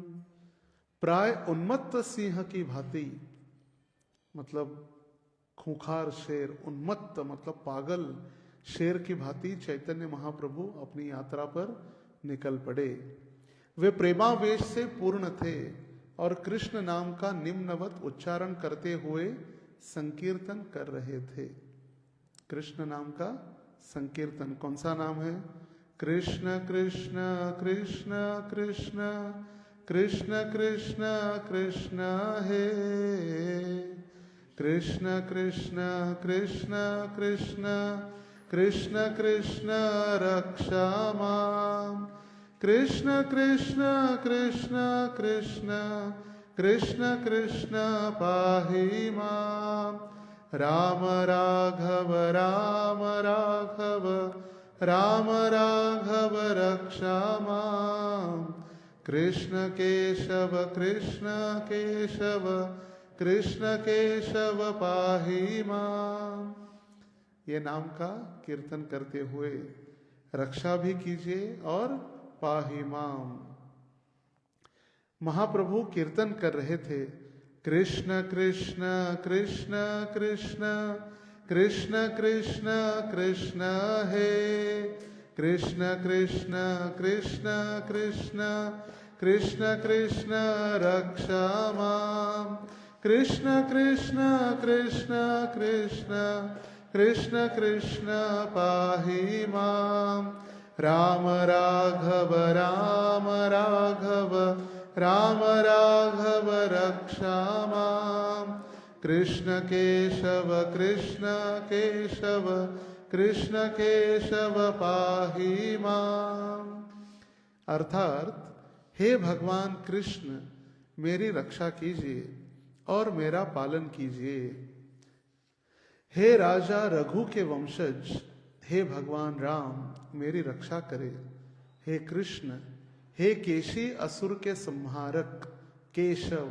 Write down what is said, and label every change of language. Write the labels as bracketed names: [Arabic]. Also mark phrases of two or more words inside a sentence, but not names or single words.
[Hindi] प्राय उन्मत्त सिंह की भांति, मतलब खूंखार शेर, उन्मत्त मतलब पागल शेर की भांति चैतन्य महाप्रभु अपनी यात्रा पर निकल पड़े। वे प्रेमावेश से पूर्ण थे और कृष्ण नाम का निम्नवत उच्चारण करते हुए संकीर्तन कर रहे थे। कृष्ण नाम का संकीर्तन, कौन सा नाम है? [Sanskrit] कृष्ण कृष्ण कृष्ण कृष्ण कृष्ण कृष्ण कृष्ण हे कृष्ण कृष्ण कृष्ण कृष्ण कृष्ण कृष्ण रक्षा माम, कृष्ण कृष्ण कृष्ण कृष्ण कृष्ण कृष्ण पाहि माम। राम राघव राम राघव राम राघव रक्षा माम, कृष्ण केशव कृष्ण केशव कृष्ण केशव पाहि माम। [Hindi] ये नाम का कीर्तन करते हुए रक्षा भी कीजिए और [Sanskrit] पाहि माम। [Hindi] महाप्रभु कीर्तन कर रहे थे, [Sanskrit] कृष्ण कृष्ण कृष्ण कृष्ण कृष्ण कृष्ण कृष्ण हे, कृष्ण कृष्ण कृष्ण कृष्ण कृष्ण कृष्ण रक्षा माम, कृष्ण कृष्ण कृष्ण कृष्ण कृष्ण कृष्ण पाहि माम। राम राघव राम राघव राम राघव रक्षा माम, कृष्ण केशव कृष्ण केशव कृष्ण केशव पाहि माम। [Hindi] अर्थात हे भगवान कृष्ण, मेरी रक्षा कीजिए और मेरा पालन कीजिए। हे राजा रघु के वंशज, हे भगवान राम मेरी रक्षा करे। हे कृष्ण, हे केशी असुर के संहारक केशव।